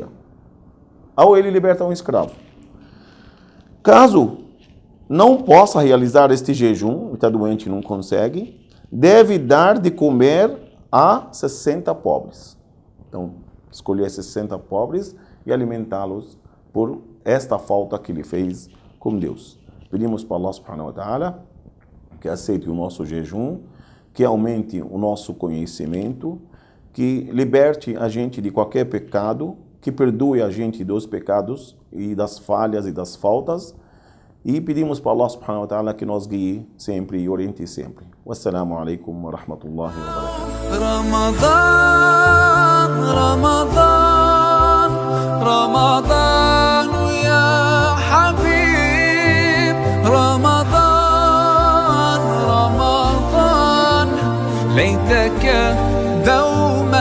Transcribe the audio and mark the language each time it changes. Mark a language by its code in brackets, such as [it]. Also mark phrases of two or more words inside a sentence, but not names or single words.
[pt] Ou ele liberta um escravo. Caso não possa realizar este jejum, está doente e não consegue, deve dar de comer a 60 pobres. Então, escolher 60 pobres e alimentá-los por esta falta que ele fez com Deus. Pedimos para Allah [ar] سبحانه وتعالى [pt] que aceite o nosso jejum, que aumente o nosso conhecimento, que liberte a gente de qualquer pecado que perdoe a gente dos pecados e das falhas e das faltas. E pedimos para Allah [ar] سبحانه وتعالى [pt] que nos guie sempre e oriente sempre. [ar] والسلام عليكم ورحمة الله وبركاته. رمضان رمضان رمضان يا حبيب رمضان رمضان ليتك دوما